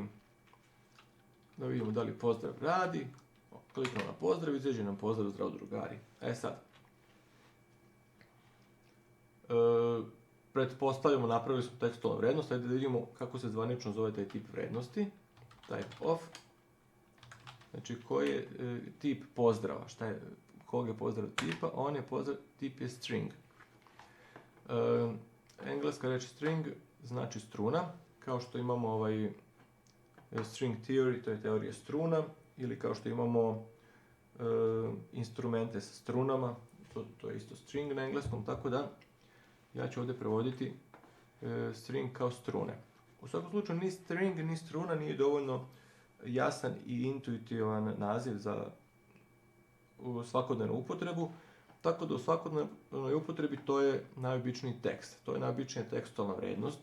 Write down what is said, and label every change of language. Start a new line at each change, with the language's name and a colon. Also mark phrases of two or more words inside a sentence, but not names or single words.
Serbian: Da vidimo da li pozdrav radi. Kliknemo na pozdrav, izađe nam pozdrav zdravo drugari. Sad. Pretpostavljamo, napravili smo tekstualnu vrednost, ajde da vidimo kako se zvanično zove taj tip vrednosti.
English: Type of.
Serbian: Znači koji je tip pozdrava, kog je pozdrav tipa, tip je string. Engleska reč string znači struna, kao što imamo
English: string theory,
Serbian: to je teorija struna, ili kao što imamo instrumente sa strunama, to je isto string na engleskom, tako da ja ću ovdje prevoditi string kao strune. U svakom slučaju ni string ni struna nije dovoljno jasan i intuitivan naziv za svakodnevnu upotrebu, tako da u svakodnevnoj upotrebi to je najobičniji tekst, to je najobičnija tekstualna vrednost.